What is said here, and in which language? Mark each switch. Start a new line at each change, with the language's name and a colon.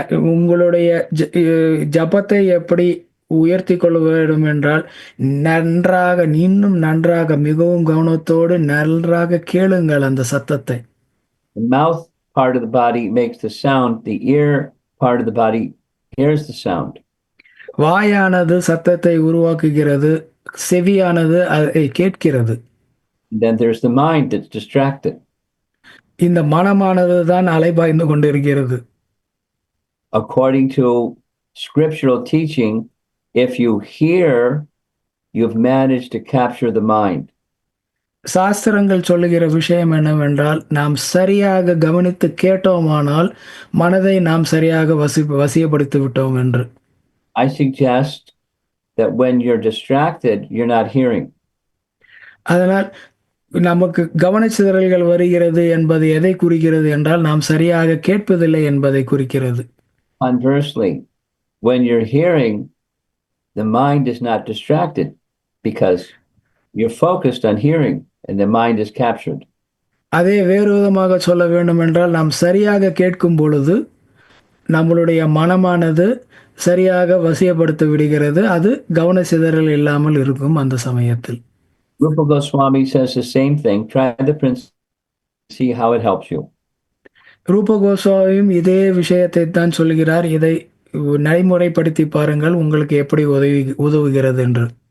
Tamil: உங்களுடைய ஜபத்தை எப்படி உயர்த்தி கொள்ள வேண்டும் என்றால் நன்றாக இன்னும் நன்றாக மிகவும் கவனத்தோடு நன்றாக கேளுங்கள் அந்த சத்தத்தை.
English: The mouth part of the body makes the sound, the ear part of the body hears the sound.
Tamil: வாயானது சத்தத்தை உருவாக்குகிறது, செவியானது அதை கேட்கிறது.
English: Then there's the mind that's distracted.
Tamil: இந்த மனமானது தான் அலைபாய்ந்து கொண்டிருக்கிறது.
English: According to scriptural teaching, if you hear, you've managed to capture the mind.
Tamil: சாஸ்திரங்கள் சொல்லுகிற விஷயம் என்னவென்றால் நாம் சரியாக கவனித்து கேட்டோமானால் மனதை நாம் சரியாக வசியப்படுத்தி விட்டோம் என்று.
English: I suggest that when you're distracted, you're not hearing.
Tamil: அதனால் நமக்கு கவனச்சிதறல்கள் வருகிறது என்பது எதை குறிக்கிறது என்றால் நாம் சரியாக கேட்பதில்லை என்பதை குறிக்கிறது.
English: Conversely, when you're hearing, the mind is not distracted because you're focused on hearing and the mind is captured.
Tamil: அதே வேறு விதமாக சொல்ல வேண்டும் என்றால் நாம் சரியாக கேட்கும் பொழுது நம்மளுடைய மனமானது சரியாக வசியப்படுத்த விடுகிறது. அது கவனச்சிதறல் இல்லாமல் இருக்கும் அந்த சமயத்தில்.
English: Rupa Goswami says the same thing. Try the principle, see how it helps you.
Tamil: ரூப கோஸ்வாமியும் இதே விஷயத்தை தான் சொல்கிறார். இதை நடைமுறைப்படுத்தி பாருங்கள் உங்களுக்கு எப்படி உதவுகிறது என்று.